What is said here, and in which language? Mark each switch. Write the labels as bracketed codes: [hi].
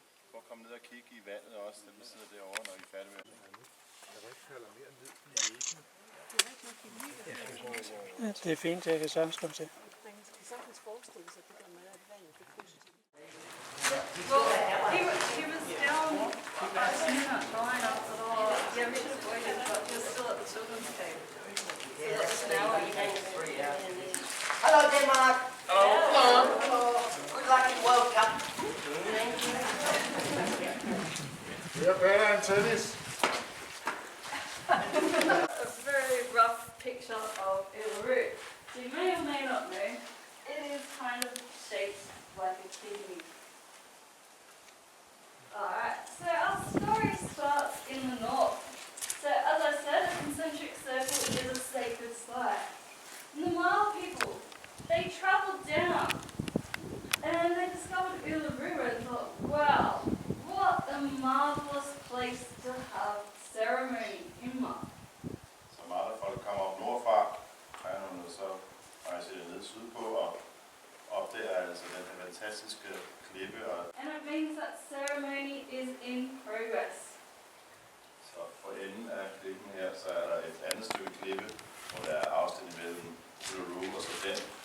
[da] Prøv at komme ned og kigge i vandet også, dem der sidder derovre, når I er færdige med. Ja, det er fint, jeg kan sagtens komme til. Man kan sagtens forestille sig, det der med, at vandet det fryser. [en] Well, he was down in that line after all. Yeah, we should have waited, but he was still at the children's table. So that's an hour. Hello, Denmark. Hello. Good luck and welcome. [da] Det er bedre end tennis. [en] A very rough picture of Uluru. So you may or may not know, it is kind of shaped like a kidney. Alright, so our story starts in the north. So as I said, a concentric circle is a sacred site. And the Mild people, they travelled down and they discovered Uluru and thought, wow, what a marvellous place to have ceremony in Mark. [da] Så meget folk kommer op nordfra, og så rejser de ned sydpå og opdager altså den her fantastiske klippe. [en] And it means that ceremony is in progress. [da] Så for enden af klippen her, så er der et andet stykke klippe, hvor der er afstand imellem Uluru og så den.